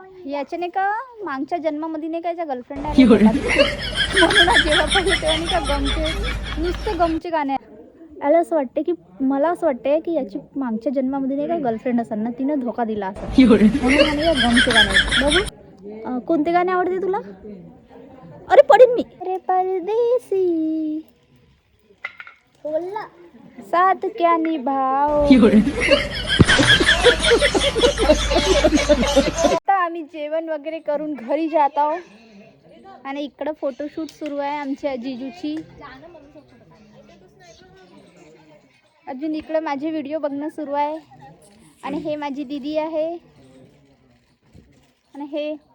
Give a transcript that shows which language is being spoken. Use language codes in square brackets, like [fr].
[mr] याच्याने का मागच्या जन्मामध्ये नाही का याच्या गर्लफ्रेंड आहे म्हणून जेव्हा पाहिजे तेव्हा नाही का गमचे, नुसते गमचे गाणे. याला असं वाटते की, मला असं वाटते की याची मागच्या जन्मामध्ये नाही का गर्लफ्रेंड असेल ना, तिने धोका दिला असेल म्हणून आणि या गमचे गाणे. बघू कोणते गाणे आवडते तुला? अरे पडीन मी. [hi] अरे परदेसी बोलना साथ क्या निभाओ. [mr] आता आम्ही जेवण वगैरे करून घरी जात आहोत आणि इकडं फोटोशूट सुरू आहे आमच्या जिजूची. अजून इकडं माझे व्हिडिओ बघणं सुरू आहे. आणि हे माझी दीदी आहे आणि हे